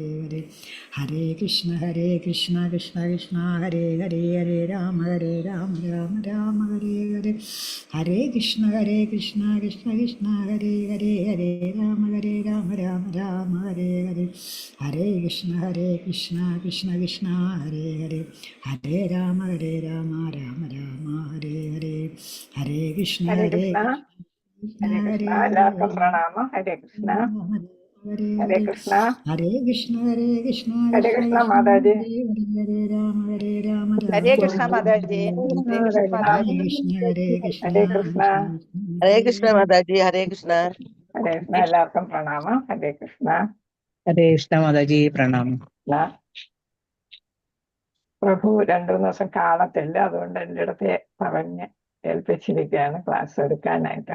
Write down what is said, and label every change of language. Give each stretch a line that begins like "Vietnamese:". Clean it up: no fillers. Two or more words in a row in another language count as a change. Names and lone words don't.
Sanskrit: हरे हरे कृष्ण कृष्ण कृष्ण हरे हरे हरे राम राम हरे हरे हरे कृष्ण कृष्ण कृष्ण हरे हरे हरे राम राम हरे हरे हरे कृष्ण कृष्ण कृष्ण हरे हरे हरे राम राम हरे हरे हरे कृष्ण हरे कृष्ण, हरे कृष्ण.
Malayalam: എല്ലാവർക്കും പ്രണാമം.
Sanskrit: ഹരേ കൃഷ്ണ, ഹരേ കൃഷ്ണ, हरे कृष्ण ഹരേ Krishna കൃഷ്ണ Krishna മാതാജി. हरे राम ഹരേ കൃഷ്ണ മാതാജി, ഹരേ കൃഷ്ണ മാതാജി, ഹരേ കൃഷ്ണ, ഹരേ കൃഷ്ണ മാതാജി. ഹരേ കൃഷ്ണ. ഹരേ കൃഷ്ണ.
Malayalam: എല്ലാവർക്കും പ്രണാമം.
Sanskrit: ഹരേ കൃഷ്ണ. ഹരേ കൃഷ്ണ
Malayalam: മാതാജി പ്രണാമം. പ്രഭു 2-3 ദിവസം കാണത്തില്ല, അതുകൊണ്ട് എൻ്റെ അടുത്ത് പറഞ്ഞ് ഏൽപ്പിച്ചിരിക്കുകയാണ് ക്ലാസ് എടുക്കാനായിട്ട്.